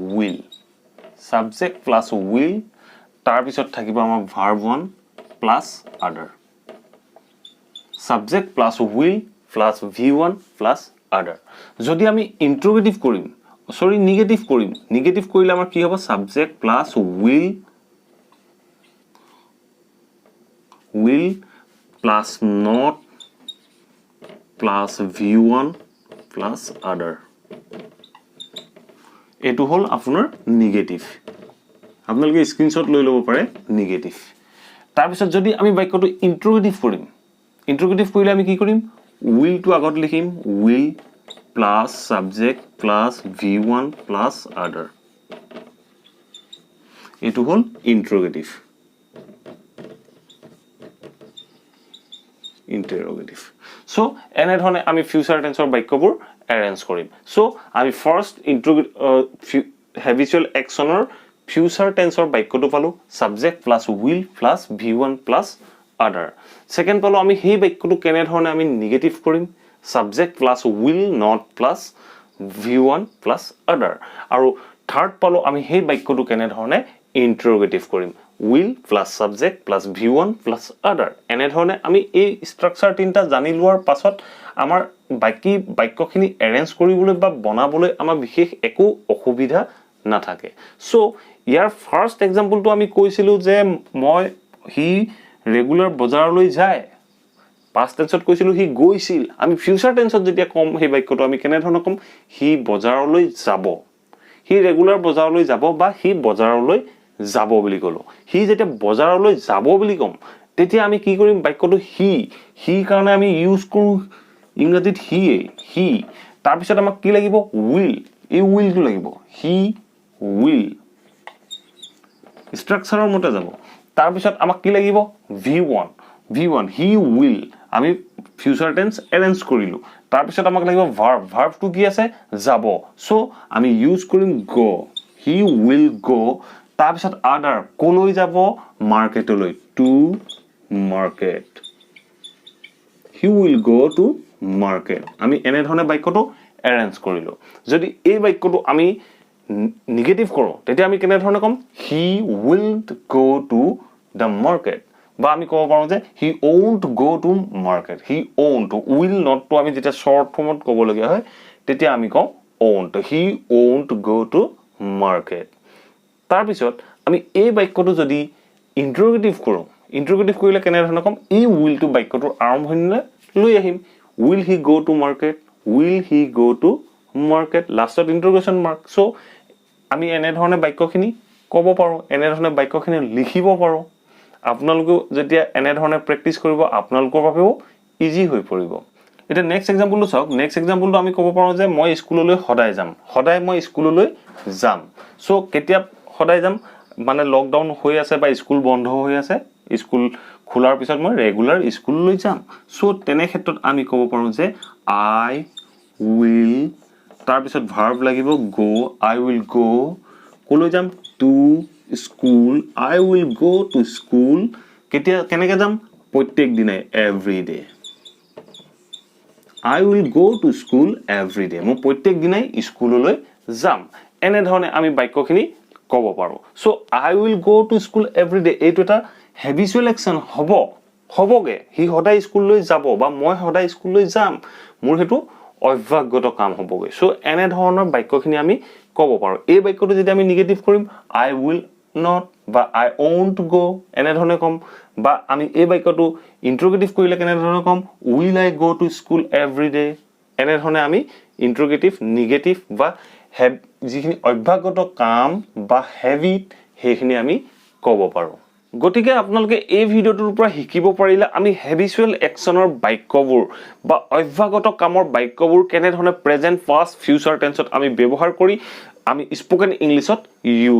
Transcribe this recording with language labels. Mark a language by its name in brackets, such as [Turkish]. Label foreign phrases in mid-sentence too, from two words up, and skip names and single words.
[English] will [Assamese] তাৰ পিছত থাকিব আমাৰ [English] verb 1 প্লাস other subject plus will plus v1 plus other [Assamese] যদি আমি ইন্টাৰোগেটিভ কৰিম নেগেটিভ কৰিলে আমাৰ কি হ'ব [English] subject plus will plus not plus v1 plus other [Assamese] এটো হল আপোনাৰ নেগেটিভ আপোনালোকে স্ক্ৰিনশ্বট লৈ ল'ব পাৰে নেগেটিভ তাৰ পিছত যদি আমি বাক্যটো ইন্টাৰোগেটিভ কৰিলে আমি কি কৰিম will to আগত লিখিম [English] will plus subject plus v1 plus other [Assamese] এটো হল ইন্টাৰোগেটিভ সো এনে ধৰণে আমি [English] future tense [Assamese] বাক্যবোৰ এৰেঞ্জ কৰিম সো আমি [English] first habitual action future tense [Assamese] বাক্যটো পালো [English] subject plus will plus v1 plus other [Assamese] সেকেন্ড পালো আমি সেই বাক্যটো কেনে ধৰণে আমি নেগেটিভ কৰিম [English] subject plus will not plus v1 plus other [Assamese] আৰু থাৰ্ড পালো আমি সেই বাক্যটো কেনে ধৰণে ইন্টাৰোগেটিভ কৰিম [English] will plus subject plus v1 plus other [Assamese] এনে ধৰণে আমি এই স্ট্ৰাকচাৰ তিনটা জানি লোৱাৰ পাছত আমাৰ বাকি বাক্যখিনি এৰেঞ্জ কৰিবলৈ বা বনাবলৈ আমাৰ বিশেষ একো অসুবিধা নাথাকে সো ইয়াৰ [English] first example [Assamese] আমি কৈছিলো যে মই [English] he regular [Assamese] বজাৰলৈ যায় [English] past tense [Assamese] ত কৈছিলো হি গৈছিল আমি [English] future tense [Assamese] যেতিয়া কম সেই বাক্যটো আমি কেনে ধৰণে কম হি বজাৰলৈ যাব [English] he regular [Assamese] বজাৰলৈ যাব বা হি বজাৰলৈ যাব বুলি কলো হি যেতিয়া বজাৰলৈ যাব বুলি কম তেতিয়া আমি কি কৰিম বাক্যটো হি কাৰণে আমি ইউজ কৰো ইংৰাজীত হি তাৰ পিছত আমাক কি লাগিব will এই will টো লাগিব [English] he will structure [Assamese] মতে যাব তাৰ পিছত আমাক কি লাগিব v1 [English] he will [Assamese] আমি [English] future tense [Assamese] এৰেঞ্জ কৰিলো তাৰ পিছত আমাক লাগিব verb টো কি আছে যাব সো আমি ইউজ কৰিম [English] go he will go [Assamese] তাৰপিছত আদাৰ কলৈ যাব মাৰ্কেটলৈ [English] to market he will go to market [Assamese] আমি এনে ধৰণে বাক্যটো এৰেঞ্জ কৰিলো যদি এই বাক্যটো আমি নেগেটিভ কৰো তেতিয়া আমি কেনে ধৰণে কম [English] he will go to the market [Assamese] বা আমি ক'ব পাৰো যে [English] he won't go to market he won't will [Assamese] not to আমি যেতিয়া [English] short form [Assamese] ক'ব লগা হয় তেতিয়া আমি কম won't [English] he won't go to market [Assamese] তাৰ পিছত আমি এই বাক্যটো যদি ইন্টাৰোগেটিভ কৰো ইন্টাৰোগেটিভ কৰিলে কেনে ধৰণে কম এই will to বাক্যটোৰ আৰম্ভণিলৈ লৈ আহিম [English] will he go to market will he go to market last interrogation mark [Assamese] সো আমি এনে ধৰণে বাক্যখিনি ক'ব পাৰো এনে ধৰণে বাক্যখিনি লিখিব পাৰো আপোনালোকে যেতিয়া এনে ধৰণে প্ৰেক্টিস কৰিব আপোনালোকৰ বাবেও ইজি হৈ পৰিব এটা [English] next example [Assamese] চাওক [English] next example [Assamese] আমি ক'ব পাৰো যে মই স্কুললৈ সদায় যাম সদায় মই স্কুললৈ যাম সো কেতিয়া সদায় যাম মানে লকডাউন হৈ আছে বা স্কুল বন্ধ হৈ আছে স্কুল খোলাৰ পিছত মই ৰেগুলাৰ স্কুললৈ যাম সো তেনে ক্ষেত্ৰত আমি ক'ব পাৰো যে [English] I will [Assamese] তাৰ পিছত ভাৰ্ব লাগিব go [English] I will go [Assamese] কলৈ যাম [English] to school I will go to school [Assamese] কেতিয়া কেনেকৈ যাম প্ৰত্যেক দিনে [English] every day I will go to school every day [Assamese] মই প্ৰত্যেক দিনাই স্কুললৈ যাম এনে ধৰণে আমি বাক্যখিনি ক'ব পাৰো সো [English] I will go to school every day [Assamese] এইটো এটা [English] habitual action [Assamese] হবগে হি সদায় স্কুললৈ যাব বা মই সদায় স্কুললৈ যাম মোৰ হেতু অভ্যাসগত কাম হবগে সো এনে ধৰণৰ বাক্যখিনি আমি ক'ব পাৰো এই বাক্যটো যদি আমি নেগেটিভ কৰিম [English] I will not [Assamese] বা [English] I won't go [Assamese] এনে ধৰণে কম বা আমি এই বাক্যটো ইন্টাৰোগেটিভ কৰিলে কেনে ধৰণে কম [English] will I go to school every day [Assamese] এনে ধৰণে আমি ইন্টাৰোগেটিভ নেগেটিভ বা যিখিনি অভ্যাসগত কাম বা হেবিট সেইখিনি আমি ক'ব পাৰো গতিকে আপোনালোকে এই ভিডিওটোৰ পৰা শিকিব পাৰিলে আমি [English] habitual action [Assamese] বাক্যবোৰ বা অভ্যাসগত কামৰ বাক্যবোৰ কেনে ধৰণে [English] present past future tense [Assamese] আমি ব্যৱহাৰ কৰি আমি [English] spoken English use